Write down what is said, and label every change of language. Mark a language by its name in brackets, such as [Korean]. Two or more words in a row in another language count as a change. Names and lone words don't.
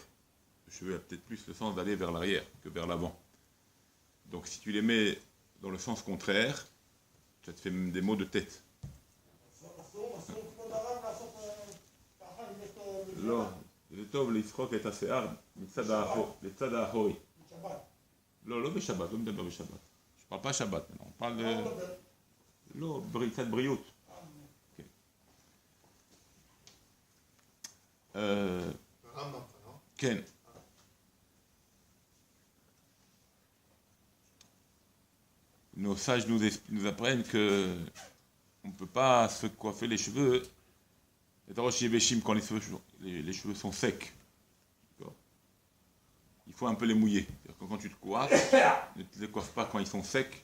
[French] Le cheveu a peut-être plus le sens d'aller vers l'arrière que vers l'avant. Donc si tu les mets dans le sens contraire, ça te fait même des maux de tête. Non, le tov, l'isrok est assez hard, [Hebrew] לצד האחורי. לא בשבת, לא מדבר בשבת. [French] je parle pas שבת, on parle de... [Hebrew] לא, קצת בריאות. כן. [French] Nos sages nous apprennent que on ne peut pas se coiffer les cheveux. Quand les cheveux sont secs. Il faut un peu les mouiller. Quand tu te coiffes, ne te les coiffe pas quand ils sont secs.